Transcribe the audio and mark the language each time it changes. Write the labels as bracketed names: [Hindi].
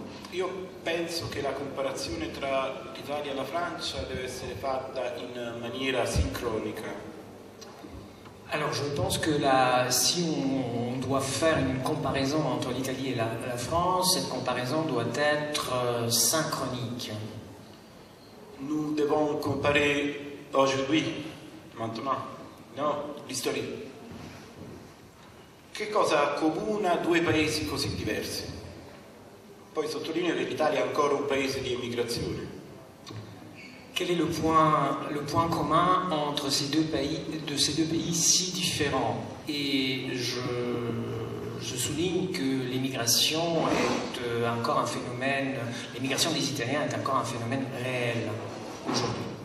[Italian] Io penso che la comparazione tra l'Italia e la Francia deve essere fatta in maniera sincronica. [French] Alors je pense que si on doit faire une comparaison entre l'Italie et la France, cette comparaison doit être synchronique. Nous devons comparer aujourd'hui, maintenant, no? L'histoire. [Italian] Che cosa accomuna due paesi così diversi? Poi sottolineo che l'Italia è ancora un paese di immigrazione. [French] Quel est le point commun entre ces deux pays si différents? Et je souligne que l'immigration est encore un phénomène, l'immigration des Italiens est encore un phénomène réel aujourd'hui.